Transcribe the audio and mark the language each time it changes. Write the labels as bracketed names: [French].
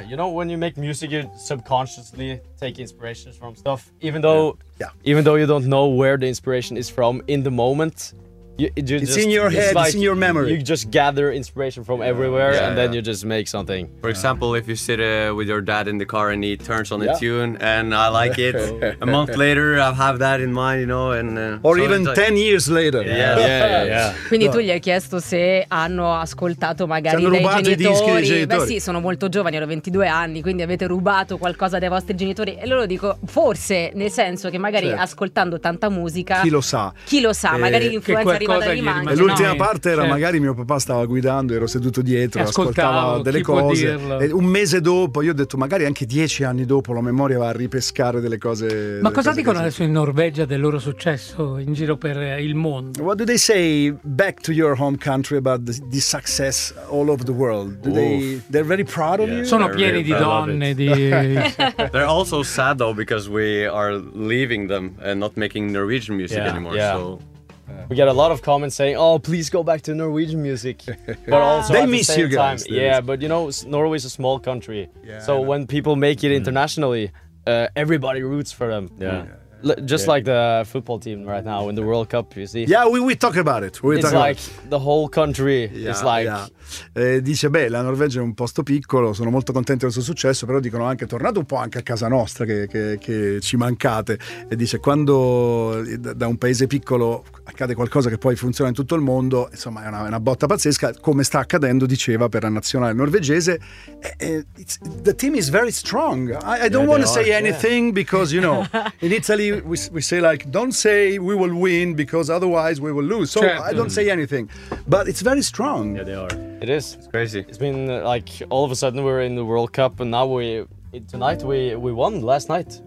[English] You know, when you make music, you subconsciously take inspirations from stuff, even though you don't know where the inspiration is from in the moment. It's in your head, it's in your memory. You just gather inspiration from everywhere then you just make something. For example, if you sit with your dad in the car and he turns on a tune and I like it, a month later I have that in mind, you know. And Or so even 10 years later. Yeah. [Italian] Quindi tu gli hai chiesto se hanno ascoltato magari dai genitori. Hanno rubato i dischi dei genitori. Beh sì, sono molto giovani, ero 22 anni, quindi avete rubato qualcosa dai vostri genitori. E loro dico, forse, nel senso che magari ascoltando tanta musica... Chi lo sa, magari l'influenza arriva da lì. E l'ultima parte era magari mio papà stava guidando, ero seduto dietro, ascoltava delle cose. E un mese dopo, io ho detto, magari anche 10 anni dopo, la memoria va a ripescare delle cose. Ma cosa dicono adesso in Norvegia del loro successo in giro per il mondo? [English] What do they say back to your home country about the success all over the world? They're very proud of you? [Italian] Sono pieni di donne. [English] They're also sad though because we are leaving them and not making Norwegian music anymore. Yeah. So we get a lot of comments saying, "Oh, please go back to Norwegian music." But also they miss you guys. Time, yeah, but you know, Norway is a small country. Yeah, so when people make it internationally, everybody roots for them. Just like the football team right now in the World Cup, you see. Yeah, we talk about it. It's like the whole country is like. Yeah. [Italian] Dice, beh, la Norvegia è un posto piccolo, sono molto contento del suo successo, però dicono anche, tornate un po' anche a casa nostra, che ci mancate. E dice, quando da un paese piccolo accade qualcosa che poi funziona in tutto il mondo, insomma, è una botta pazzesca, come sta accadendo, diceva, per la nazionale norvegese. [English] The team is very strong. I don't want to say anything because, you know, in Italy we say like, don't say we will win because otherwise we will lose. So I don't say anything, but it's very strong. It is. It's crazy. It's been like all of a sudden we're in the World Cup and now tonight we won last night.